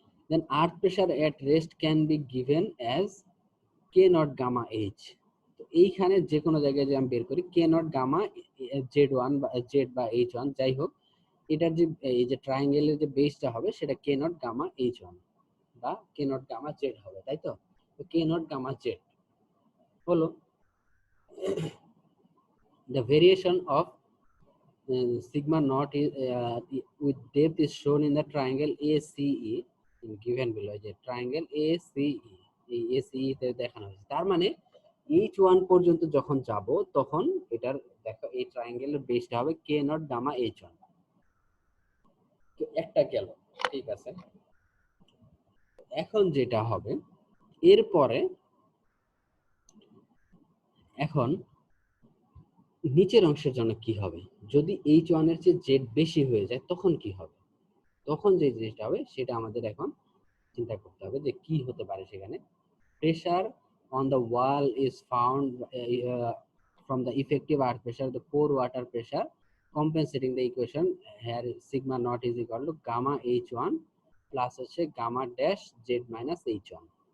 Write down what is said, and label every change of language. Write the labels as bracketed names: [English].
[Bangla] Then earth pressure at rest can be given as K not gamma H. তো এইখানে যে কোনো জায়গায় যে আমি বের করি কে নট গামা z1 বা h1, যাই হোক, এটার যে এই যে ট্রায়াঙ্গেলের যে বেসটা হবে, সেটা কে নট গামা h1 বা কে নট গামা z হবে, তাই তো? তো কে নট গামা z হলো [English] the variation of sigma naught is, with depth is shown in the triangle ACE given below. [Bangla] যে triangle ACE, এই ACE তে দেখানো হয়েছে। তার মানে H1 পর্যন্ত যখন যাব তখন এটার দেখো এই ট্রায়াঙ্গেলের বেসটা হবে কে নট গামা H1। তো একটা গেল, ঠিক আছে। এখন যেটা হবে এরপরে, এখন নিচের অংশের জন্য কি হবে, যদি H1 এর চেয়ে জেড বেশি হয়ে যায় তখন কি হবে? তখন যে জিনিসটা হবে সেটা আমাদের এখন চিন্তা করতে হবে যে কি হতে পারে সেখানে। [English] Pressure on the wall is found from the effective earth pressure, the pore water pressure, compensating the equation here sigma naught is equal to gamma H1 plus হচ্ছে gamma dash Z minus H1।